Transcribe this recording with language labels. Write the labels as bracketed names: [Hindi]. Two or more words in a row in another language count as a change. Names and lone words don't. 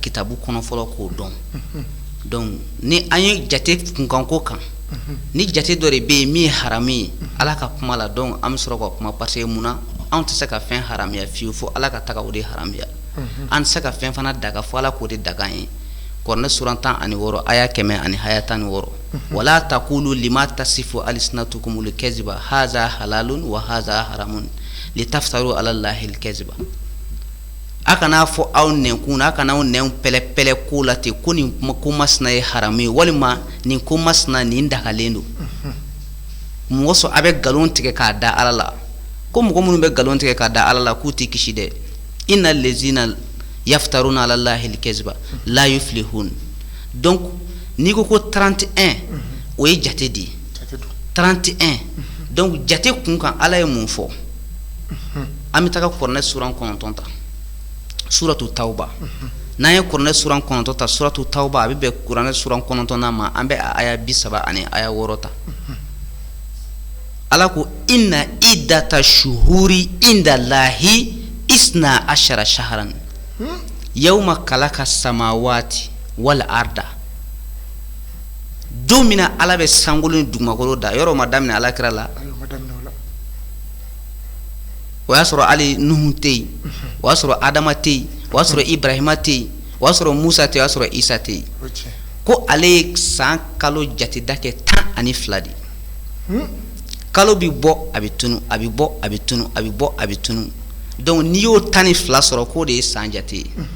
[Bambara] kitabu kɔnɔ fɔlɔ k'o dɔn donc ni an ye jate kunkanko kan ni jate dɔ de bɛ yen min ye haramu ye Ala ka kuma la donc an bɛ sɔrɔ ka kuma [French] parce que [Bambara] munna anw tɛ se ka fɛn haramuya fiyewu fo Ala ka taga o de haramuya an tɛ se ka fɛn fana daga fo Ala k'o de daga an ye Kuranɛ sura 16 aya 100 ani aya 16 [Arabic] ولا تقولوا لما تصف ألسنتكم الكذب هذا حلال وهذا حرام لتفتروا على الله الكذب [Bambara] a kana fɔ aw nɛnkun a kana aw nɛn pɛlɛ-pɛlɛ ko la ten ko nin ko masina ye haramu ye walima nin ko masina nin dagalen don mɔgɔ sɔn a bɛ nkalon tigɛ k'a da Ala la ko mɔgɔ minnu bɛ nkalon tigɛ k'a da Ala la k'u tɛ kisi dɛ [Arabic] إن الذين يفترون على الله الكذب لا يفلحون [Bambara] donc n'i ko 31 o ye jate de 31 donc jate kun kan Ala ye mun fɔ an bɛ taga Kuranɛ sura 9 ta suratu tauba n'an ye Kuranɛ sura 9 ta suratu tauba a bɛ bɛn Kuranɛ sura 9 ma an bɛ aya 30 ani aya 6 ta Ala ko [Arabic] إن عدة الشهور عند الله اثنا عشر شهرا يوم خلق السماوات والأرض [Bambara] don min na ala bɛ sankolo ni dugumakolo da yɔrɔ ma daminɛ alakira la o y'a sɔrɔ hali nuhu tɛ yen o y'a sɔrɔ adama tɛ yen o y'a sɔrɔ ibrahima tɛ yen o y'a sɔrɔ musa tɛ yen o y'a sɔrɔ isa tɛ yen ko ale ye san kalo jateda kɛ 12 de kalo bi bɔ a bɛ tunu a bɛ bɔ a bɛ tunu a bɛ bɔ a bɛ tunu donc n'i y'o 12 sɔrɔ k'o de ye san jate ye